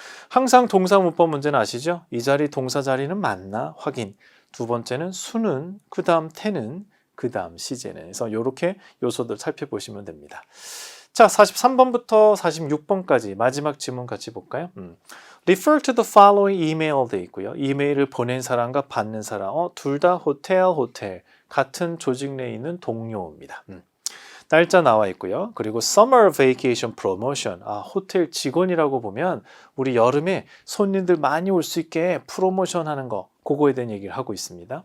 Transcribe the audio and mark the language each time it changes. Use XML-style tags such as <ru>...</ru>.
<ko>항상 동사 문법 문제는 아시죠? 이 자리 동사 자리는 맞나 확인. 두 번째는 수는, 그 다음 태는, 그 다음 시제는. 그래서 이렇게 요소들 살펴보시면 됩니다. 자, 43번부터 46번까지 마지막 지문 같이 볼까요?</ko> <en>Refer to the following email 돼 있고요.</en> <ko>이메일을 보낸 사람과 받는 사람, 둘 다 호텔 같은 조직 내에 있는 동료입니다. 날짜 나와 있고요. 그리고 Summer Vacation Promotion, 호텔 직원이라고 보면 우리 여름에 손님들 많이 올 수 있게 프로모션 하는 거, 그거에 대한 얘기를 하고 있습니다.</ko>